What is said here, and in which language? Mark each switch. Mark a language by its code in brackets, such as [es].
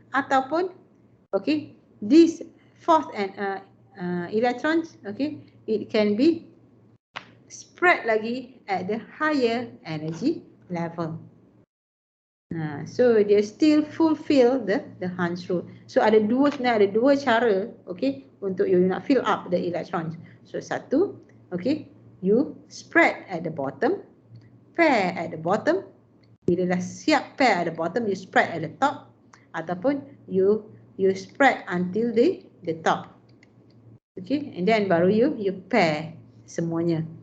[en] Ataupun okay, this fourth electrons, okay, it can be spread lagi at the higher energy level. So dia still fulfill the Hans rule. [ms] So ada dua cara, okay, untuk you nak [en] fill up the electrons. [ms] So satu, [en] okay, you spread at the bottom, pair at the bottom. [ms] Bila dah siap [en] pair at the bottom, you spread at the top, ataupun you spread until the top, okay, and then baru you pair semuanya.